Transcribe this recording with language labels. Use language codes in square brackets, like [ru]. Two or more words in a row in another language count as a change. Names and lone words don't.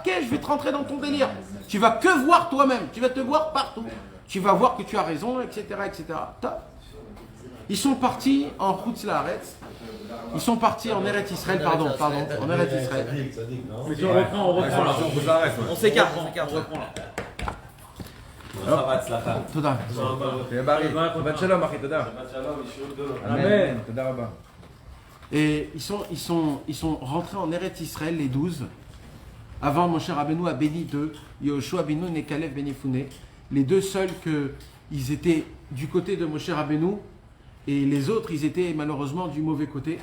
[fr] Ok, je vais te rentrer dans ton délire. Tu vas que voir toi-même, tu vas te voir partout. Tu vas voir que tu as raison, etc. etc. Ils sont partis en Chutz La'aretz. Ils sont partis en Eretz Israël, pardon, en Eretz Israël. On reprend. On s'écarte, on reprend là. [he] Toda. שבת שלום, אחי, תודה. Amen. תודה רבה. [fr] Et ils sont rentrés en Eretz Israël, les 12. Avant, Moshe Rabbeinu a béni deux. Yoshua Binu et Kalev ben Yefune. Les deux seuls ils étaient du côté de Moshe Rabbeinu. Et les autres, ils étaient malheureusement du mauvais côté.